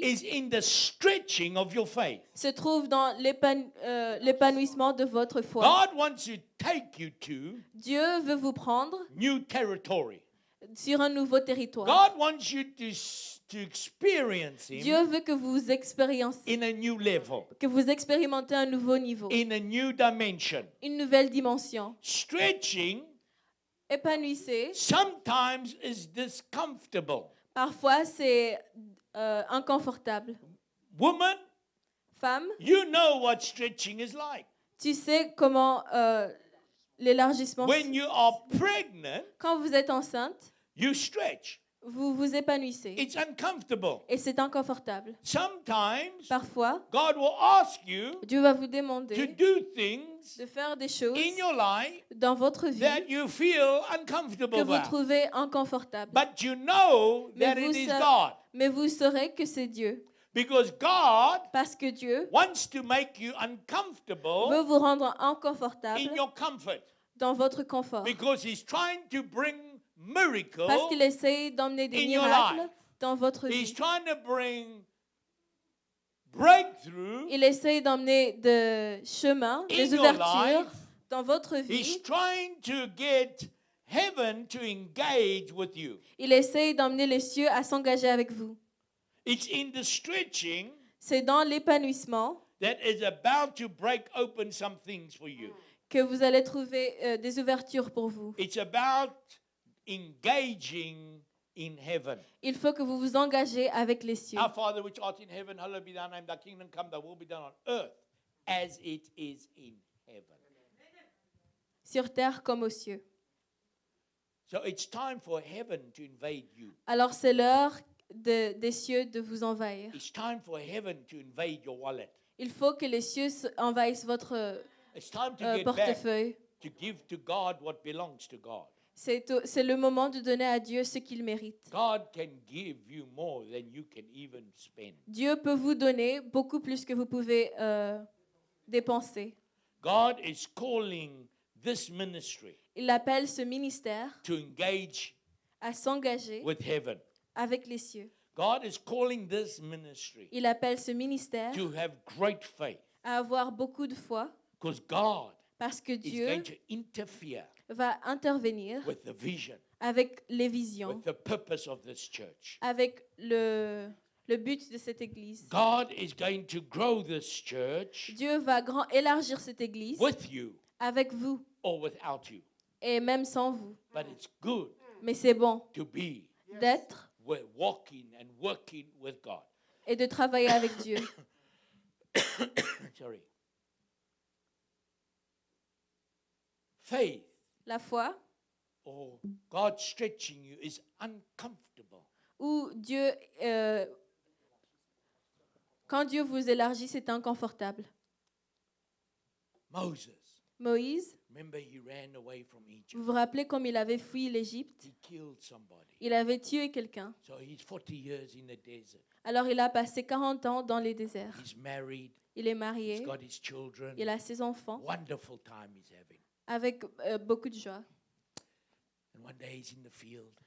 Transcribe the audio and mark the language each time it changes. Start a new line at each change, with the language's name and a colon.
English: is in the stretching of your faith.
French: se trouvent dans l'épanouissement de votre foi.
English: God wants to take you to
French: Dieu veut vous prendre
English: new territory.
French: sur un nouveau territoire.
English: God wants you to experience Him
French: Dieu veut que vous expérimentez,
English: in a new level,
French: un nouveau niveau,
English: in a new dimension.
French: une nouvelle dimension.
English: Stretching
French: Épanouissez.
English: sometimes is discomfortable.
French: Parfois, c'est inconfortable.
English: Woman,
French: Femme,
English: you know what stretching is like.
French: tu sais comment l'élargissement.
English: When you are pregnant,
French: Quand vous êtes enceinte,
English: you stretch.
French: vous vous épanouissez.
English: It's uncomfortable.
French: Et c'est inconfortable.
English: Sometimes
French: Parfois,
English: God will ask you
French: Dieu va vous
English: to
French: demander
English: do things
French: de faire des choses
English: in your life
French: dans votre vie
English: that you feel uncomfortable
French: que vous
English: about.
French: trouvez inconfortables.
English: But you know that
French: Mais
English: it is
French: sa-
English: God.
French: Mais vous saurez que c'est Dieu.
English: Because God
French: Parce que Dieu
English: wants to make you
French: veut
English: uncomfortable
French: vous rendre inconfortable
English: in your comfort.
French: dans votre confort.
English: Because He's trying to bring miracles.
French: Parce qu'il essaye d'emmener des
English: in your
French: miracles
English: life.
French: dans votre
English: He's
French: vie.
English: trying to bring breakthrough
French: Il essaye d'emmener des chemins,
English: in
French: des
English: your
French: ouvertures
English: life.
French: dans votre
English: He's
French: vie.
English: trying to get heaven to engage with you.
French: Il essaye d'emmener les cieux à s'engager avec vous.
English: It's in the stretching
French: C'est dans l'épanouissement
English: that is about to break open some things for you.
French: que vous allez trouver des ouvertures pour vous.
English: It's about engaging in heaven.
French: Il faut que vous vous engagez avec les cieux.
English: Our Father which art in heaven, hallowed be thy name, thy kingdom come, thy will be done on earth as it is in heaven.
French: Sur terre comme aux cieux.
English: So it's time for heaven to invade you.
French: Alors c'est l'heure des cieux de vous envahir.
English: It's time for heaven to invade your wallet.
French: Il faut que les cieux envahissent votre
English: It's time to get back
French: portefeuille.
English: to give to God what belongs to God.
French: C'est le moment de donner à Dieu ce qu'il mérite.
English: God can give you more than you can even spend.
French: Dieu peut vous donner beaucoup plus que vous pouvez dépenser.
English: God is calling this ministry
French: Il appelle ce ministère
English: to engage
French: à s'engager
English: with heaven.
French: avec les cieux.
English: God is calling this ministry
French: Il appelle ce ministère
English: to have great faith
French: à avoir beaucoup de foi
English: because God
French: parce que
English: is
French: Dieu
English: going to interfere
French: va intervenir
English: with the vision,
French: avec les visions,
English: with the purpose of this church.
French: avec le but de cette église.
English: God is going to grow this church
French: Dieu va élargir cette église
English: with you
French: avec vous
English: or without you.
French: et même sans vous.
English: But it's good
French: Mais c'est bon
English: to be
French: d'être
English: walking and working with God.
French: et de travailler avec Dieu.
English: Sorry. Faith
French: La foi
English: or God stretching you is uncomfortable.
French: où Dieu, quand Dieu vous élargit, c'est inconfortable.
English: Moses,
French: Moïse,
English: Remember, he ran away from Egypt.
French: vous vous rappelez comme il avait fui l'Égypte?
English: He killed somebody.
French: Il avait tué quelqu'un.
English: So he's 40 years in the desert.
French: Alors il a passé 40 ans dans les déserts.
English: He's married.
French: Il est
English: He's
French: marié,
English: got his children.
French: il a ses enfants,
English: Wonderful time he's having.
French: avec beaucoup de joie.
English: And one day he's in the field,